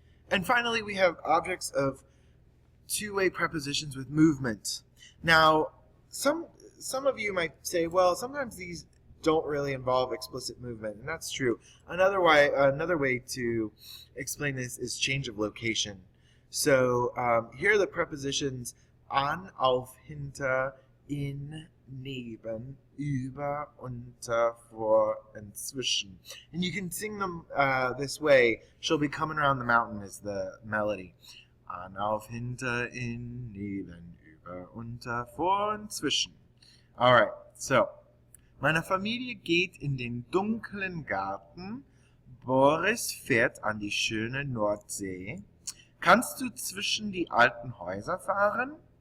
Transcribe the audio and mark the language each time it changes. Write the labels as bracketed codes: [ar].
[en] And finally, we have objects of two-way prepositions with movement. Now, some of you might say, well, sometimes these don't really involve explicit movement, and that's true. Another way to explain this is change of location. So here are the prepositions an, auf, hinter, in, neben, über, unter, vor, and zwischen. And you can sing them this way. She'll be coming around the mountain is the melody. [de] An, auf, hinter, in, neben, über, unter, vor und zwischen. [en] Alright, so. [de] Meine Familie geht in den dunklen Garten. Boris fährt an die schöne Nordsee. Kannst du zwischen die alten Häuser fahren?